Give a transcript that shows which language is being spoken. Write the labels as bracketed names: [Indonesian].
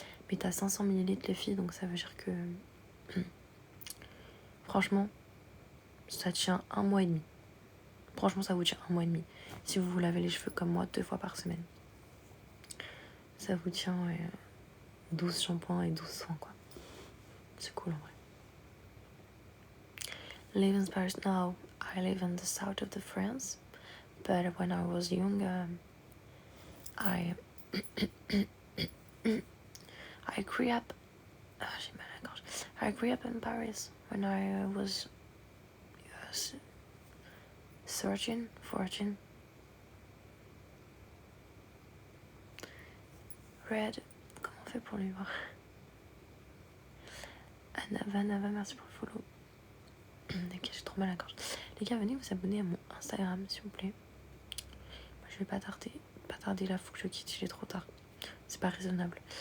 [French] Mais t'as 500 ml les filles, donc ça veut dire que franchement, ça tient 1 mois et demi. Franchement, ça vous tient 1 mois et demi. Si vous vous lavez les cheveux comme moi 2 fois par semaine, ça vous tient 12 shampoings et 12 soins, quoi. C'est cool en vrai. [English] Live in Paris now. I live in the south of the France. But when I was young, I grew up. [French] J'ai mal à la gorge. [English] I grew up in Paris when I was 13, 14. Red. [French] Comment on fait pour lui voir? Nava, merci pour le follow. Ok, j'ai trop mal à la gorge. Les gars, venez vous abonner à mon Instagram, s'il vous plaît. Moi, je vais pas tarder là, faut que je quitte, il est trop tard. C'est pas raisonnable.